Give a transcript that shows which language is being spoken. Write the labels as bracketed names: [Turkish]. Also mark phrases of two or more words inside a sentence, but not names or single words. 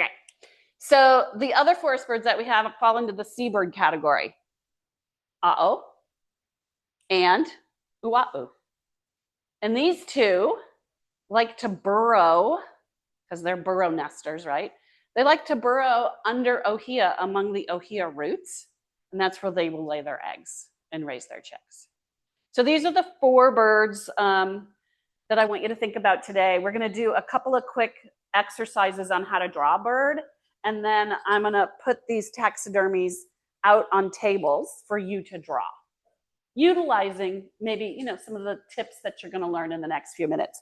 [English] So the other forest birds that we have fall into the seabird category. A'o and ua'u. And these two like to burrow, because they're burrow nesters, right? They like to burrow under ʻŌhiʻa, among the ʻŌhiʻa roots, and that's where they will lay their eggs and raise their chicks. So these are the four birds that I want you to think about today. We're gonna do a couple of quick exercises on how to draw a bird, and then I'm gonna put these taxidermies out on tables for you to draw, utilizing maybe, you know, some of the tips that you're gonna learn in the next few minutes.